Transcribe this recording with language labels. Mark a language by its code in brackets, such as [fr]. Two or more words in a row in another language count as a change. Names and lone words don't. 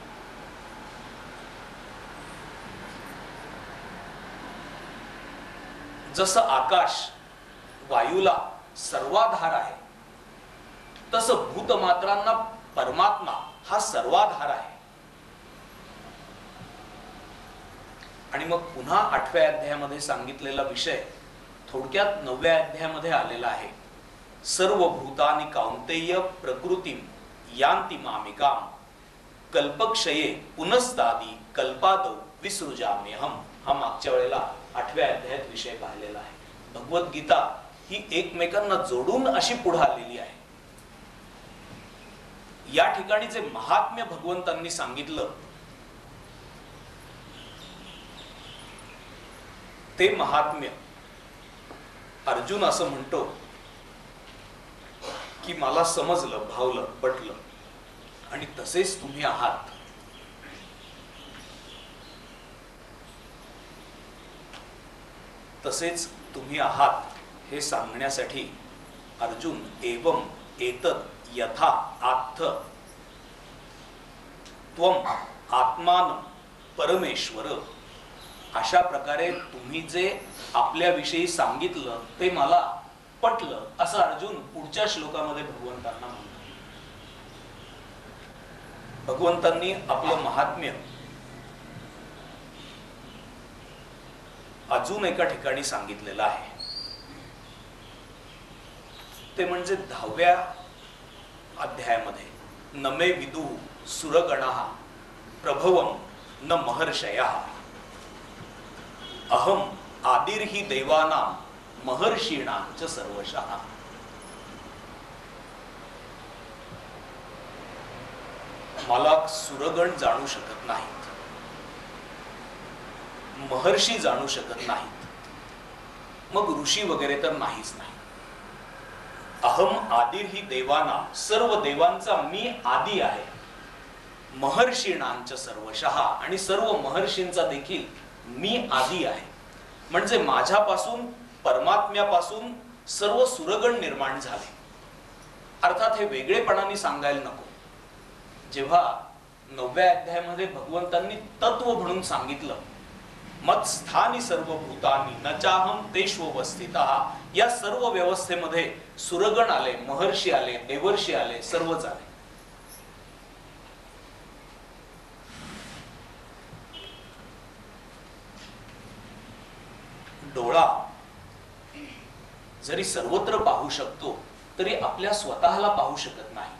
[mr] जसं आकाश वायूला सर्वाधार आहे तसं भूतमात्रांना परमात्मा हा सर्वाधार आहे. आणि मग पुन्हा 8व्या अध्यायामध्ये सांगितलेला विषय थोडक्यात 9व्या अध्यायामध्ये आलेला आहे. [sa] सर्व भूतानि कौंतेय प्रकृतीम यांति मामिकाम कल्पक्षये पुनस्तादी कल्पादौ विसृजाम्यहम. [mr] हा मागच्या वेळेला 8व्या अध्यायात विषय पाहिलेला आहे. भगवद्गीता ही एकमेकांना जोडून अशी पुढे आलेली आहे. या ठिकाणी जे महात्म्य भगवंतांनी सांगितलं ते महात्म्य अर्जुन असं म्हणतो की मला समजलं, भावलं, पटलं आणि तसेच तुम्ही आहात. तसेच तुम्ही आहात हे सांगण्यासाठी अर्जुन [sa] एवं एतत् यथा आत्थ त्वम आत्मान परमेश्वर [mr] अशा प्रकारे तुम्ही जे आपल्याविषयी सांगितलं ते मला पटलं असं अर्जुन पुढच्या श्लोकामध्ये भगवंतांना म्हणतो. भगवंतांनी आपलं महात्म्य अजून एका ठिकाणी सांगितलेलं आहे. ते म्हणजे 10व्या अध्यायामध्ये [sa] नमे विदु सुरगणः प्रभवम न महर्षयः अहम आदिर्हि देवानां महर्षीणां च सर्वशः. [mr] मला सुरगण जाणू शकत नाहीत, महर्षी जाणू शकत नाहीत, मग ऋषी वगैरे तर नाहीच नाही. [sa] अहम आदिर्हि देवाना, [mr] सर्व देवांचा मी आदी आहे. [sa] महर्षीणांच सर्वशः, [mr] आणि सर्व महर्षींचा देखील मी आदी आहे. म्हणजे माझ्यापासून, परमात्म्यापासून सर्व सुरगण निर्माण झाले. अर्थात हे वेगळेपणाने सांगायला नको. जेव्हा 9व्या अध्यायामध्ये भगवंतांनी तत्व म्हणून सांगितलं, [sa] मत स्थानी सर्व भूतानी न चाहम तेष्वस्थितः, [mr] या सर्व व्यवस्थेमध्ये सुरगण आले, महर्षी आले, देवर्षी आले, सर्वच आले. डोळा जरी सर्वत्र पाहू शकतो तरी आपल्या स्वतःला पाहू शकत नाही.